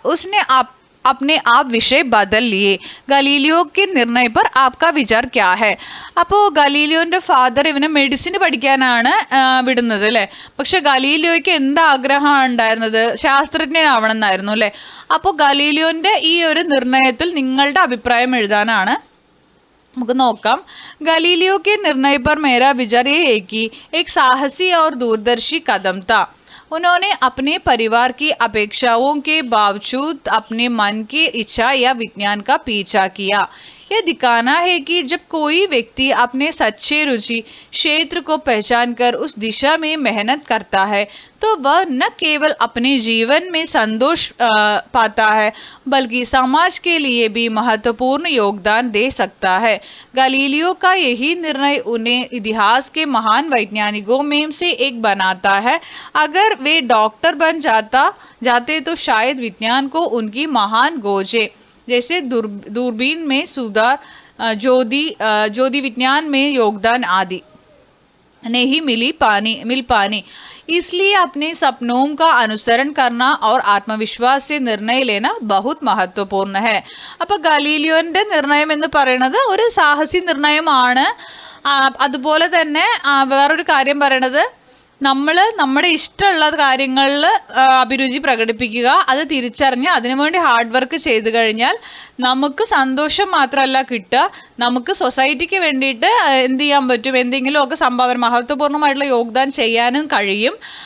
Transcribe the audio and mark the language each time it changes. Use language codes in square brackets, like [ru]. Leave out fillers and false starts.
[hi] उसने अपने आप विषय बदल लिए. ഗലീലിയോ के निर्णय पर आपका विचार क्या है? [ml] അപ്പോൾ ഗലീലിയോൻ്റെ ഫാദർ ഇവനെ മെഡിസിൻ പഠിക്കാനാണ് വിടുന്നത് അല്ലേ. പക്ഷെ ഗലീലിയോയ്ക്ക് എന്താ ആഗ്രഹമാണ് ഉണ്ടായിരുന്നത്? ശാസ്ത്രജ്ഞനാവണം എന്നായിരുന്നു അല്ലേ. അപ്പോൾ ഗലീലിയോൻ്റെ ഈ ഒരു നിർണയത്തിൽ നിങ്ങളുടെ അഭിപ്രായം എഴുതാനാണ്. നമുക്ക് നോക്കാം. [hi] गलीलियो के निर्णय पर मेरा विचार ये है कि एक साहसी और दूरदर्शी कदम था. उन्होंने अपने परिवार की अपेक्षाओं के बावजूद अपने मन की इच्छा या विज्ञान का पीछा किया. यह दिखाना है कि जब कोई व्यक्ति अपने सच्चे रुचि क्षेत्र को पहचान कर उस दिशा में मेहनत करता है तो वह न केवल अपने जीवन में संतोष पाता है बल्कि समाज के लिए भी महत्वपूर्ण योगदान दे सकता है. गलीलियो का यही निर्णय उन्हें इतिहास के महान वैज्ञानिकों में से एक बनाता है. अगर वे डॉक्टर बन जाते तो शायद विज्ञान को उनकी महान खोजें जैसे दूरबीन में सुधार, ज्योति विज्ञान में योगदान आदि. नहीं मिल पानी, इसलिए अपने सपनों का अनुसरण करना और ആത്മവിശ്വാസ് से निर्णय लेना बहुत महत्वपूर्ण है. [ml] അപ്പോൾ ഗലീലിയോന്റെ നിർണയം എന്ന് പറയുന്നത് ഒരു സാഹസി നിർണയമാണ്. അതുപോലെ തന്നെ വേറൊരു കാര്യം പറയണത്, നമ്മൾ നമ്മുടെ ഇഷ്ടമുള്ള കാര്യങ്ങളിൽ അഭിരുചി പ്രകടിപ്പിക്കുക, അത് തിരിച്ചറിഞ്ഞ് അതിനുവേണ്ടി ഹാർഡ് വർക്ക് ചെയ്തു കഴിഞ്ഞാൽ നമുക്ക് സന്തോഷം മാത്രമല്ല കിട്ടുക, നമുക്ക് സൊസൈറ്റിക്ക് വേണ്ടിയിട്ട് എന്ത് ചെയ്യാൻ പറ്റും, എന്തെങ്കിലുമൊക്കെ സംഭാവന മഹത്വപൂർണ്ണമായിട്ടുള്ള യോഗദാനം ചെയ്യാനും കഴിയും.